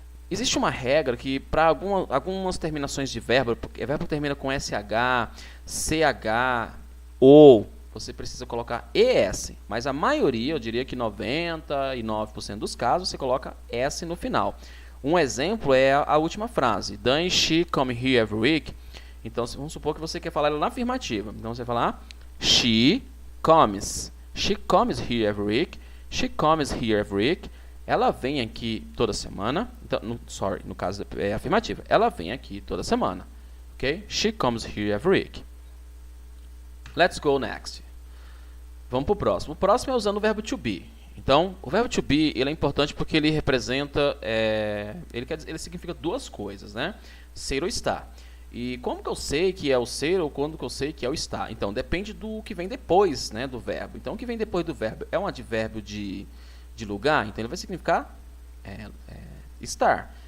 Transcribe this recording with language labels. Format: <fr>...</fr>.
<pt>Existe uma regra que para algumas terminações de verbo termina com SH, CH, ou você precisa colocar ES. Mas a maioria, eu diria que 99% dos casos, você coloca S no final. Um exemplo é a última frase.</pt> <en>Does she come here every week?</en> <pt>Então, vamos supor que você quer falar ela na afirmativa. Então, você vai falar</pt> <en>she comes. She comes here every week. She comes here every week.</en> <pt>Ela vem aqui toda semana. Então, no caso é afirmativa. Ela vem aqui toda semana.</pt> <en>Ok? She comes here every week. Let's go next.</en> <pt>Vamos para o próximo. O próximo é usando o verbo to be. Então, o verbo to be ele é importante porque ele representa, ele significa duas coisas, né? Ser ou estar. E como que eu sei que é o ser ou quando que eu sei que é o estar? Então, depende do que vem depois, né, do verbo. Então, o que vem depois do verbo é um advérbio de lugar, então ele vai significar estar.</pt>